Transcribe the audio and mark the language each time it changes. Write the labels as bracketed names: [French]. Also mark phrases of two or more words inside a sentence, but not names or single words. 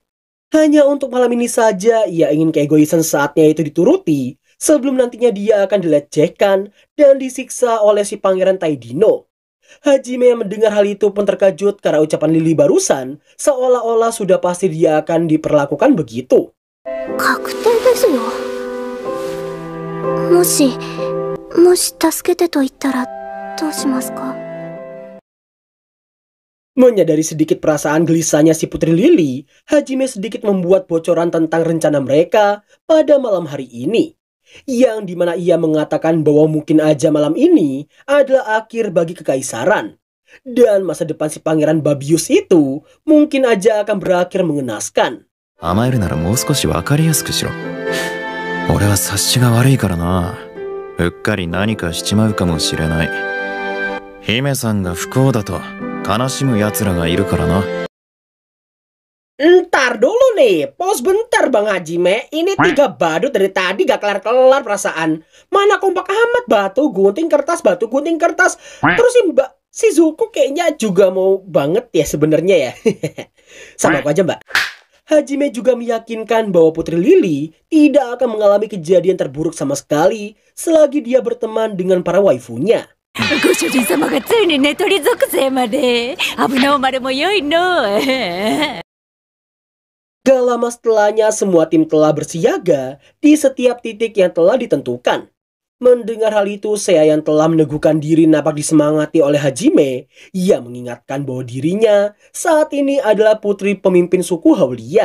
[Indonesian] Hanya untuk malam ini saja ia ingin keegoisan saatnya itu dituruti, sebelum nantinya dia akan dilecehkan dan disiksa oleh si Pangeran Tai Dino. Hajime yang mendengar hal itu pun terkejut karena ucapan Lily barusan seolah-olah sudah pasti dia akan diperlakukan begitu. [Japanese] もし助けてと言ったらどうしますか? [Indonesian] Menyadari sedikit perasaan gelisahnya si Putri Lily, Hajime sedikit membuat bocoran tentang rencana mereka pada malam hari ini. Yang dimana ia mengatakan bahwa mungkin aja malam ini adalah akhir bagi kekaisaran. Dan masa depan si Pangeran Babius itu mungkin aja akan berakhir mengenaskan. [Japanese] 甘えるならもう少し分かりやすくしろ。俺は察しが悪いからな。うっかり何かしちまうかもしれない。姫さんが不幸だと悲しむ奴らがいるからな。 [Indonesian] Ntar dulu nih, pause bentar Bang Hajime. Ini 3 badut dari tadi gak kelar-kelar perasaan. Mana kompak amat, batu gunting kertas, batu gunting kertas. Terus si Mbak Shizuku kayaknya juga mau banget ya sebenarnya ya. Sama aku aja Mbak. Hajime juga meyakinkan bahwa Putri Lily tidak akan mengalami kejadian terburuk sama sekali selagi dia berteman dengan para waifunya. [Japanese] ご主人様がついに寝取り属性まで。危なおまれも良いの。 [Indonesian] Gak lama setelahnya semua tim telah bersiaga di setiap titik yang telah ditentukan. Mendengar hal itu, Seiya yang telah meneguhkan diri nampak disemangati oleh Hajime. Ia mengingatkan bahwa dirinya saat ini adalah putri pemimpin suku Haulia.